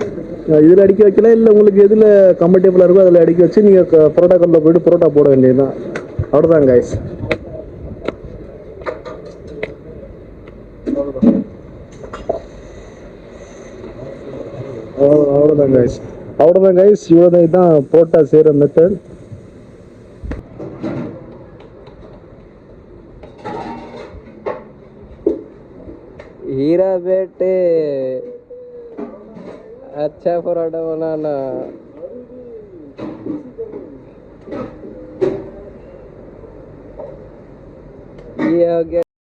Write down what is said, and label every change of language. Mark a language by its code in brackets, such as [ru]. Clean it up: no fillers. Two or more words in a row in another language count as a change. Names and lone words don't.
[ta] இதில் அடுக்கி வைக்கலாம், இல்லை உங்களுக்கு எதில் கம்ஃபர்டபுளாக இருக்கோ அதில் அடுக்கி வச்சு நீங்கள் பரோட்டா கல்லில் போய்ட்டு பரோட்டா போட வேண்டியதுதான். அவ்வளோதான் கைஸ். அவ்வளோதான் கைஸ். இவ்வளோதான். இதுதான் புரோட்டா செய்கிற மெத்தட். [hi] हीरा बेटे अच्छा पराठा बनाना। ये हो गया।